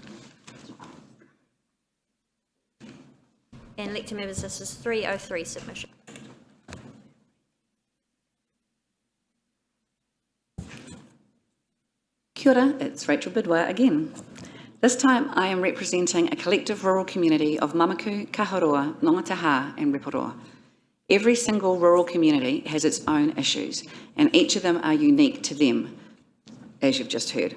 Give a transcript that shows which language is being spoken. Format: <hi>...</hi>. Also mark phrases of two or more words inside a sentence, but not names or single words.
<en>And elected members, this is 303 submission.</en> <mi>Kia ora,</mi> <en>it's Rachel Bidwell again. This time I am representing a collective rural community of Mamaku, Kaharoa, Nongataha and Rotorua. Every single rural community has its own issues, and each of them are unique to them, as you've just heard.</en>